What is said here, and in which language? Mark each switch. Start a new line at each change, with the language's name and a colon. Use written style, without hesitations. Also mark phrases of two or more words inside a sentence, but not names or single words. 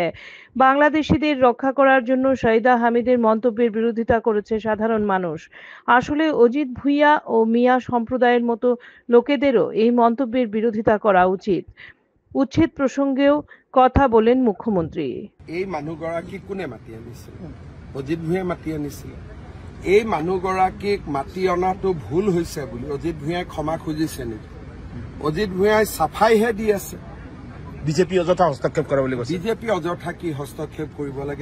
Bangla: বাংলাদেশিদের রক্ষা করার জন্য সাইদা হামিদের মন্তব্যের বিরোধিতা করেছে সাধারণ মানুষ। আসলে অজিত ভুইয়া ও মিয়া সম্প্রদায়ের মতো লোকেদেরও এই মন্তব্যের বিরোধিতা করা উচিত। উচ্ছেদ প্রসঙ্গেও কথা বলেন মুখ্যমন্ত্রী।
Assamese: এই মানুহগৰাকীক কোনে মাতি আনিছিল? অজিত ভুঁইয়াই মাতি আনিছিল। এই মানুহগৰাকীক মাতি অনাটো ভুল হৈছে বুলি অজিত ভুঁইয়াই ক্ষমা খুজিছে নেকি? অজিত ভুঁইয়াই চাফাইহে দি আছে। বিজেপি অযথা হস্তক্ষেপ কৰে বুলি কৈছে। বিজেপি অযথা কি হস্তক্ষেপ কৰিব লাগে?